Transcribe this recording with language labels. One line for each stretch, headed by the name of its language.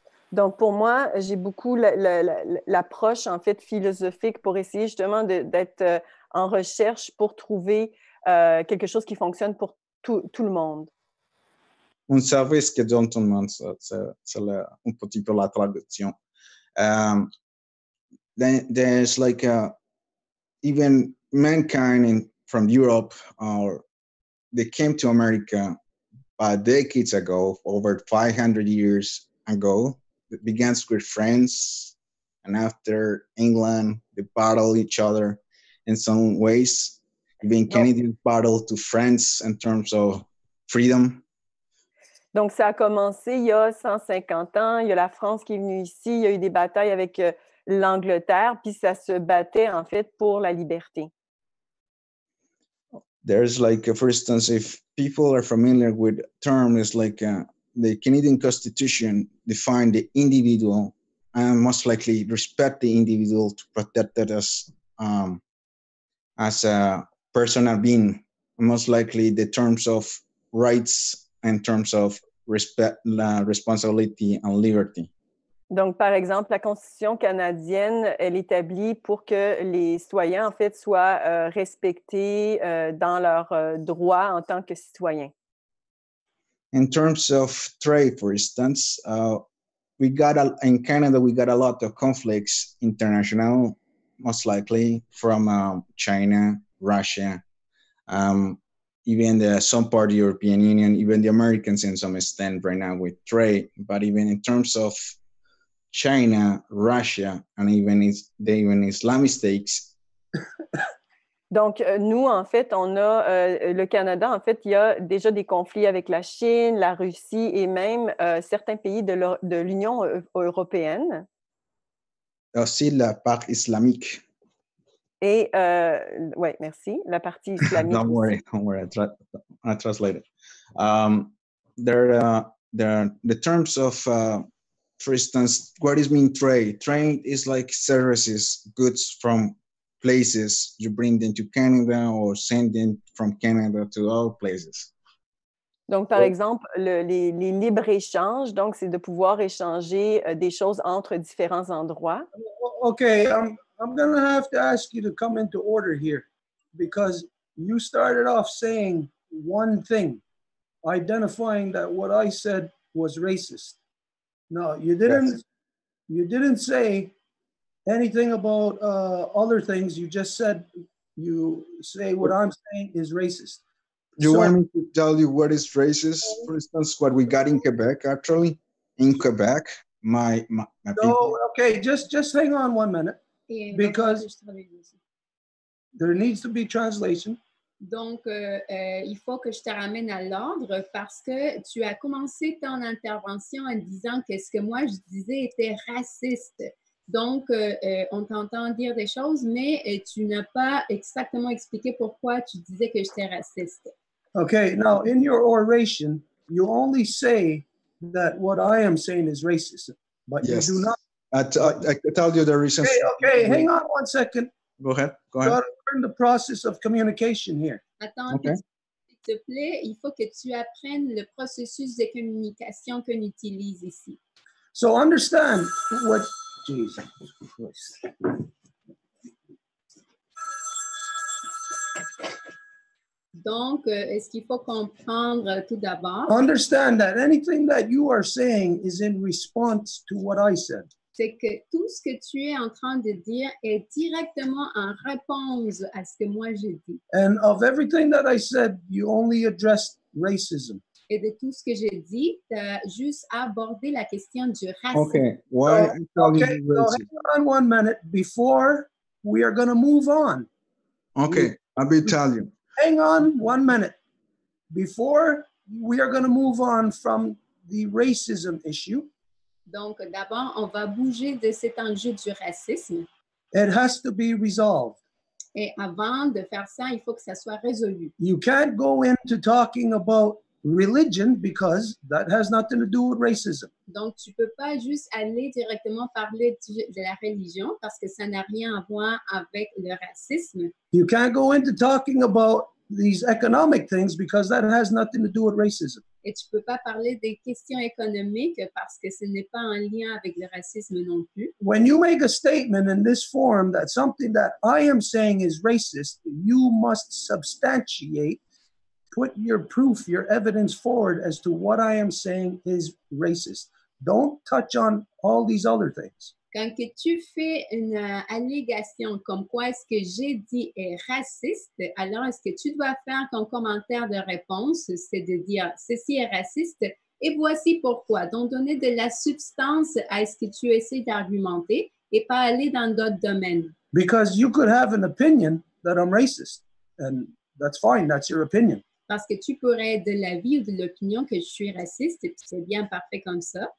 French: Donc, pour moi, j'ai beaucoup l'approche, en fait, philosophique pour essayer justement d'être en recherche pour trouver quelque chose qui fonctionne pour tout le monde. Un service que donne tout le monde, c'est un petit peu la traduction.
English: Then there's like even mankind from Europe, they came to America decades ago, over 500 years ago. It began with friends, and after England, they battled each other in some ways. Even Canadians battled to France in terms of freedom.
French: Donc, ça a commencé il y a 150 ans. Il y a la France qui est venue ici. Il y a eu des batailles avec l'Angleterre, puis ça se battait, en fait, pour la liberté.
English: There's like, for instance, if people are familiar with terms like the Canadian Constitution define the individual and most likely respect the individual to protect it as a personal being. Most likely the terms of rights in terms of respect, responsibility and liberty.
French: Donc, par exemple, la Constitution canadienne, elle établit pour que les citoyens, en fait, soient respectés dans leurs droits en tant que citoyens.
English: In terms of trade, for instance, in Canada, we got a lot of conflicts international, most likely from China, Russia, even some part of the European Union, even the Americans in some extent right now with trade. But even in terms of China, Russia, and even Islamic states.
French: Donc, nous, en fait, on a le Canada, en fait, il y a déjà des conflits avec la Chine, la Russie et même certains pays de l'Union européenne. Aussi la part islamique. Et, oui, merci, la partie islamique.
English: Don't worry, I translate it. The terms of, for instance, what does mean trade? Trade is like services, goods from places, you bring them to Canada or send them from Canada to other places.
French: Donc, par exemple, les libres-échanges, donc, c'est de pouvoir échanger des choses entre différents endroits.
English: Okay, I'm going to have to ask you to come into order here because you started off saying one thing, identifying that what I said was racist. No, you didn't. Yes. You didn't say anything about other things. You just said you say what I'm saying is racist. You want me to tell you what is racist? For instance, what we got in Quebec, actually. In Quebec, my people. Okay, just hang on 1 minute because there needs to be translation.
French: Donc, il faut que je te ramène à l'ordre parce que tu as commencé ton intervention en disant que ce que moi je disais était raciste. Donc, on t'entend dire des choses, mais tu n'as pas exactement expliqué pourquoi tu disais que j'étais raciste.
English: Okay, now in your oration, you only say that what I am saying is racist, but yes. You do not. I tell you the reasons. Okay, hang on 1 second. Go ahead. You got to learn the process of communication here.
French: Attends, okay. S'il te plaît, il faut que tu apprennes le processus de communication qu'on utilise ici.
English: So understand what Jesus Christ.
French: Donc, est-ce qu'il faut comprendre tout d'abord?
English: Understand that anything that you are saying is in response to what I said.
French: C'est que tout ce que tu es en train de dire est directement en réponse à ce que moi j'ai dit.
English: And of everything that I said, you only addressed racism.
French: Et de tout ce que j'ai dit, tu as juste abordé la question du racisme.
English: Okay, why so hang on 1 minute before we are going to move on. Okay, I'll be telling you. Hang on 1 minute before we are going to move on from the racism issue.
French: Donc, d'abord, on va bouger de cet enjeu du racisme.
English: It has to be resolved.
French: Et avant de faire ça, il faut que ça soit résolu.
English: You can't go into talking about religion because that has nothing to do with racism.
French: Donc, tu peux pas juste aller directement parler de la religion parce que ça n'a rien à voir avec le racisme.
English: You can't go into talking about these economic things because that has nothing to do with racism.
French: Et tu peux pas parler des questions économiques parce que ce n'est pas en lien avec le racisme non plus.
English: When you make a statement in this form that something that I am saying is racist, you must substantiate, put your proof, your evidence forward as to what I am saying is racist. Don't touch on all these other things.
French: Quand que tu fais une allégation comme quoi est-ce que j'ai dit est raciste, alors est-ce que tu dois faire ton commentaire de réponse, c'est de dire ceci est raciste et voici pourquoi. Donc, donner de la substance à ce que tu essaies d'argumenter et pas aller dans d'autres domaines.
English: Because you could have an opinion that I'm racist, and that's fine, that's your opinion.
French: Parce que tu pourrais être de l'avis ou de l'opinion que je suis raciste et puis c'est bien parfait comme ça.